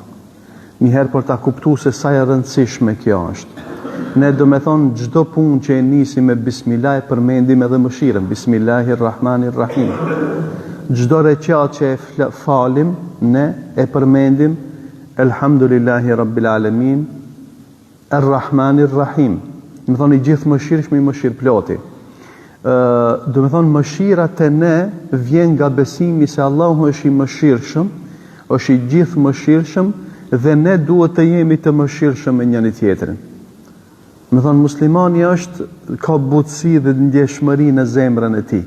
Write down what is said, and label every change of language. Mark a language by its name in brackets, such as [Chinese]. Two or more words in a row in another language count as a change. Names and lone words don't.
[Albanian] Njëherë për ta kuptuar se sa e rëndësishme kjo është. Ne do me thonë, çdo punë që e nisim me bismillah, përmendim edhe mëshirën. [Arabic] بسم الله الرحمن الرحيم. [Albanian] Çdo rekat që e falim, ne e përmendim [Arabic] الحمد لله رب العالمين، الرحمن الرحيم. [Albanian] Do me thonë, i gjithë mëshirshëm, i mëshirë ploti. Do me thonë, mëshira te ne vjen nga besimi se Allahu është i mëshirshëm, është i gjithë mëshirshëm, dhe ne duhet të jemi të mëshirshëm me njëri tjetrin. Me thonë, muslimani ka butësi dhe ndjeshmëri në zemrën e tij.